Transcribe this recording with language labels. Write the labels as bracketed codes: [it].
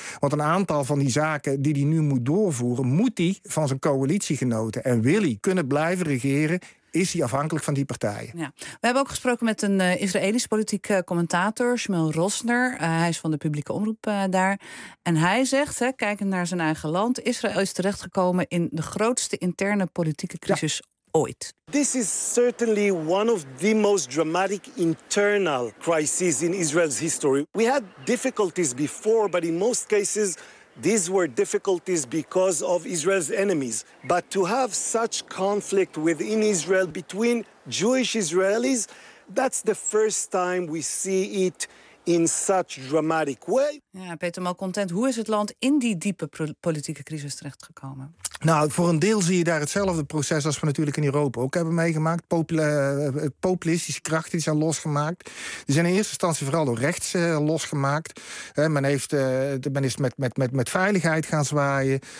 [nl] Want een aantal van die zaken die hij nu moet doorvoeren, moet hij van zijn coalitiegenoten en wil hij kunnen blijven regeren, is hij afhankelijk van die partijen. Ja. We hebben ook gesproken met een Israëlisch politiek commentator, Shmuel Rosner. Hij is van de publieke omroep daar. En hij zegt, kijkend naar zijn eigen land, Israël is terechtgekomen in de grootste interne politieke crisis ooit. [en] This is certainly one of the most dramatic internal crises in Israel's history. We had difficulties before, but in most cases these were difficulties because of Israel's enemies. But to have such conflict within Israel between Jewish Israelis, that's the first time we see it in such dramatic way. [nl] Ja, Peter Malcontent, hoe is het land in die diepe politieke crisis terechtgekomen? Nou, voor een deel zie je daar hetzelfde proces als we natuurlijk in Europa ook hebben meegemaakt. Populistische krachten die zijn losgemaakt. Die zijn in eerste instantie vooral door rechts losgemaakt. Men is met veiligheid gaan zwaaien.